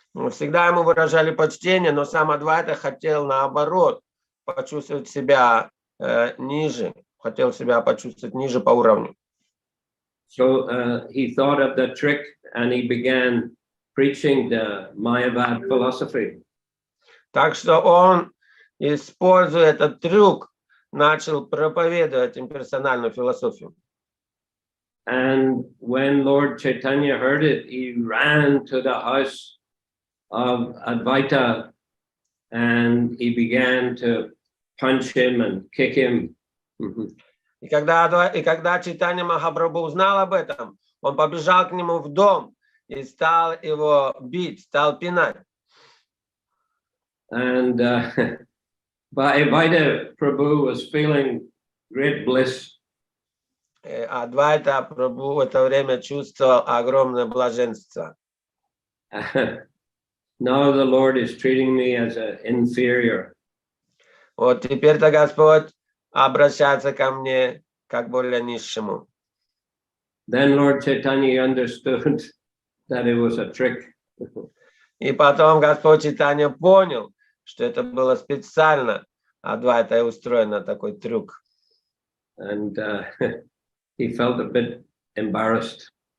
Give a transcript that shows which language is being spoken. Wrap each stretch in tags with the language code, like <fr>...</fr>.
<ru>Всегда ему выражали почтение, но сам Адвайта хотел наоборот почувствовать себя ниже, хотел себя почувствовать ниже по уровню.</ru> <en>So he thought of the trick and he began preaching the Mayavad philosophy.</en> <ru>Так что он, используя этот трюк, начал проповедовать имперсональную философию.</ru> <en>And when Lord Chaitanya heard it, he ran to the house of Advaita and he began to punch him and kick him.</en> <ru>И когда Чайтанья Махапрабху узнал об этом, он побежал к нему в дом и стал его бить, стал пинать.</ru> <en>And Advaita Prabhu was feeling great bliss.</en> <ru>Адвайта Прабху в это время чувствовал огромное блаженство.</ru> <en>Now the Lord is treating me as an inferior.</en> <ru>Вот теперь-то Господь обращается ко мне как более низшему.</ru> <en>Then Lord Chaitanya understood that it was a trick.</en> <ru>И потом Господь Чайтанья понял, что это было специально Адвайта устроено такой трюк.</ru> <en>And he felt a bit embarrassed.</en>